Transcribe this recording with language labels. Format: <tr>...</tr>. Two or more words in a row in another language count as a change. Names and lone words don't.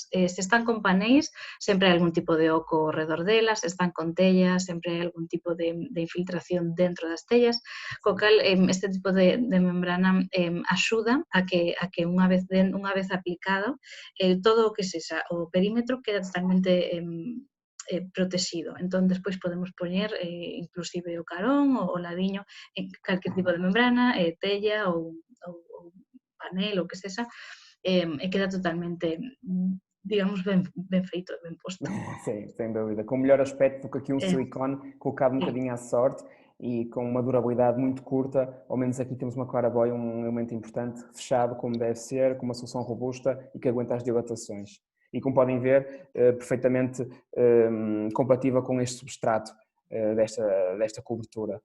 <gl>Se están con paneis, sempre hai algún tipo de oco ao redor delas, se están con tellas, sempre hai algún tipo de infiltración dentro das tellas, co cal este tipo de membrana axuda a que unha vez aplicado, todo o que sexa o perímetro queda totalmente protegido. Entón, despois podemos poñer inclusive o carón ou o ladiño en calquer tipo de membrana, tella ou panel ou que sexa, e queda totalmente, digamos, ben feito, ben posto.</gl> <pt>Sim, sem dúvida. Com o melhor aspecto do que aqui um silicone colocado um bocadinho à sorte e com uma durabilidade muito curta, ao menos aqui temos uma claraboia, um elemento importante, fechado como deve ser, com uma solução robusta e que aguenta as dilatações. E como podem ver, perfeitamente compatível com este substrato desta cobertura.</pt>